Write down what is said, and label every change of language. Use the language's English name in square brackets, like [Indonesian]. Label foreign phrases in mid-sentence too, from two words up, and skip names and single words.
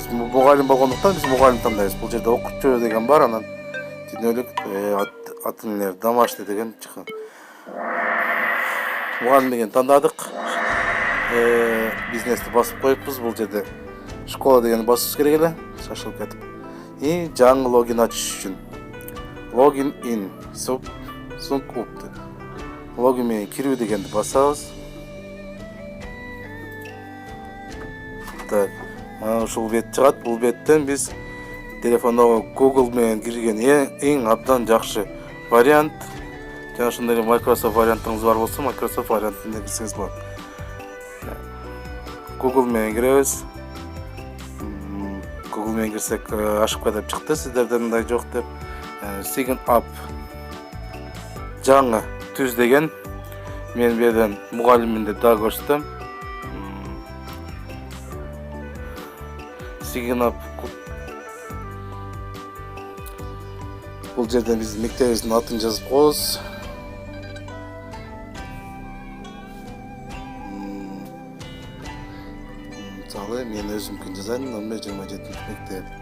[Kyrgyz] Мугалим болгондуктан биз мугалим тандайбыз. Бул жерде окуучу деген бар, анан түнөлүк аты-энелер домашний деген чыккан. Мугалим деген тандадык. Бизнести басып коюпбуз. Бул жерде школа деген басыш керек эле. Шашылып кетип. И жаңы логин ачыш үчүн логин [English] in sync up [Kyrgyz] логин менен кирүү дегенди басабыз. Так, ушул бет чыгат. Бул беттен биз телефондогу Google менен кирген эң абдан жакшы вариант. Жана ошондой эле Microsoft вариантыңыз бар болсо, Microsoft вариантын кирсеңиз болот. Google менен киребиз. Google менен кирсек ошибка деп чыкты, сиздерде мындай жок деп. [English] Sign up [Kyrgyz] жаңы түз деген мен берден мугалиммин деп дагы көрсөтөм. [English] Sign up [Kyrgyz] бул жерден биз мектебибиздин атын жазып коебуз. Мисалы мен өзүмкүн жазайын, 27 мектеп.